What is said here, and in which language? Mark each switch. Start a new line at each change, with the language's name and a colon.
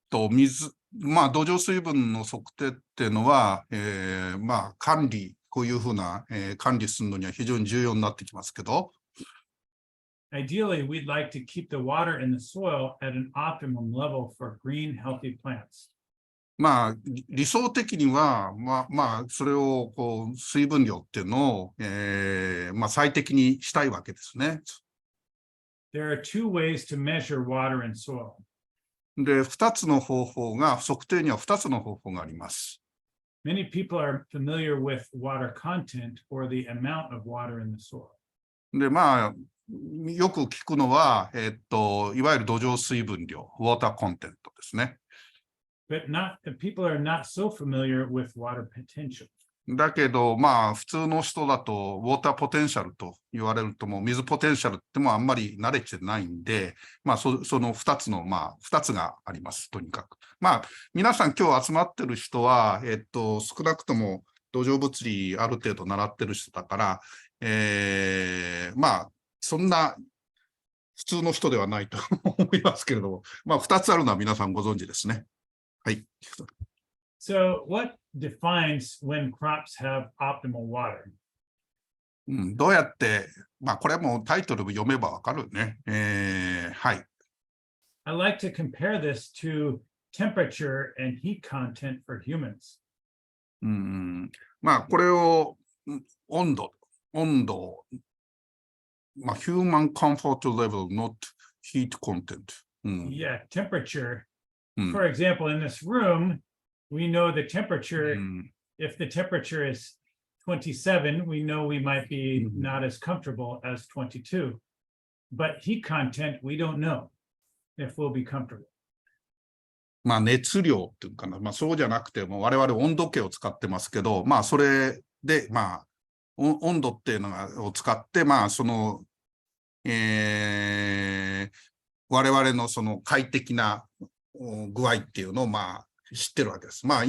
Japanese: 水、土壌水分の測定っていうのは、管理、こういうふうな、管理するのには非常に重要になってきますけど、
English: Ideally, we'd like to keep the water in the soil at an optimum level for green, healthy plants.
Japanese: 理想的には、それを水分量っていうのを、最適にしたいわけですね。
English: There are two ways to measure water in soil.
Japanese: で、測定には2つの方法があります。
English: Many people are familiar with water content or the amount of water in the soil.
Japanese: で、よく聞くのは、いわゆる土壌水分量、ウォーターコンテントですね。
English: But people are not so familiar with water potential.
Japanese: だけど、普通の人だと、ウォーターポテンシャルと言われると、もう水ポテンシャルってもあんまり慣れてないんで、その2つの、2つがあります、とにかく。皆さん今日集まってる人は、少なくとも土壌物理ある程度習ってる人だから、そんな普通の人ではないと思いますけれども、2つあるのは皆さんご存知ですね。はい。
English: So what defines when crops have optimal water?
Japanese: どうやって、これはもうタイトル読めばわかるね。はい。
English: I like to compare this to temperature and heat content for humans.
Japanese: これを温度、
English: human comfort level, not heat content. Yeah, temperature. For example, in this room, we know the temperature. If the temperature is 27, we know we might be not as comfortable as 22. But heat content, we don't know if we'll be comfortable.
Japanese: 熱量っていうかな、そうじゃなくても我々温度計を使ってますけど、それで、温度っていうのを使って、その、我々のその快適な具合っていうのを知ってるわけです。